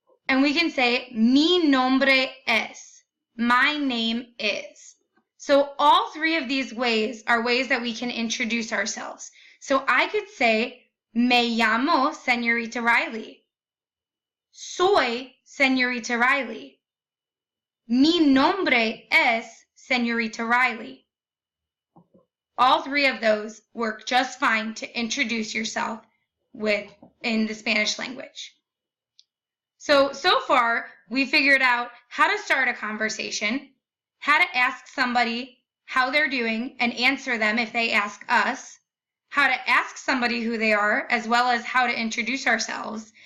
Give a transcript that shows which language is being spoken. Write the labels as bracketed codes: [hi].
[en] And we can say, [es] mi nombre es. [en] My name is. So all 3 of these ways are ways that we can introduce ourselves. So I could say, [es] me llamo [en] Señorita Riley. [es] Soy Señorita Riley. Mi nombre es Señorita Riley. [en] All 3 of those work just fine to introduce yourself in the Spanish language. So far, we figured out how to start a conversation, how to ask somebody how they're doing and answer them if they ask us, how to ask somebody who they are, as well as how to introduce ourselves.